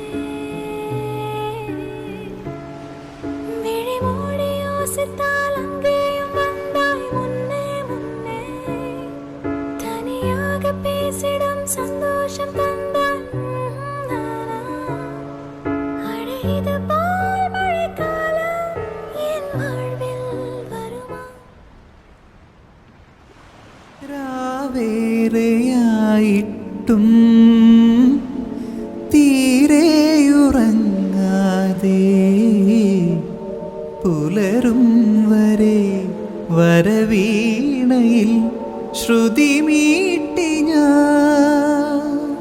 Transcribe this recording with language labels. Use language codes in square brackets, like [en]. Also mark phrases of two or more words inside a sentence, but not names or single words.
[ta] விழி மூடி யோசித்தால் அங்கேயும் வந்தாய் முன்னே முன்னே. தனியாக பேசிடும் சந்தோஷம் தந்தான். அட இது போல் மழைக்காலம் என் வாழ்வில் வருமா? [ml] രാവേറെയായിട്ടും തീരെയുറങ്ങാതെ പുലരും വരെ വരവീണയിൽ ശ്രുതി മീട്ടി ഞാൻ.